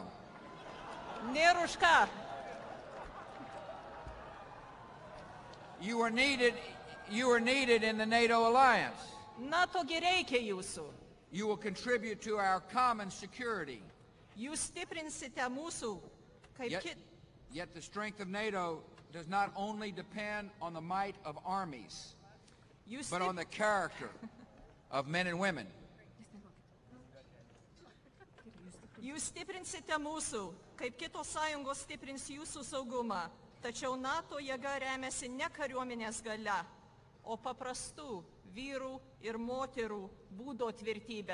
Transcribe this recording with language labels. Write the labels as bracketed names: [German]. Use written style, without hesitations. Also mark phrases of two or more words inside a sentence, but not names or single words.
[Lithuanian] Nėr už ką. [English] You are needed in the NATO alliance. [Lithuanian] NATO gi reikia jūsų. [English] You will contribute to our common security. [Lithuanian] Jūs stiprinsite mūsų kaip [English] Yet the strength of NATO does not only depend on the might of armies, but on the character of men and women. [Lithuanian] Jūs stiprinsite mūsų, kaip kitos sąjungos stiprins jūsų saugumą, tačiau NATO jėga remiasi ne kariuomenės galia, o paprastų vyrų ir moterų būdo tvirtybė.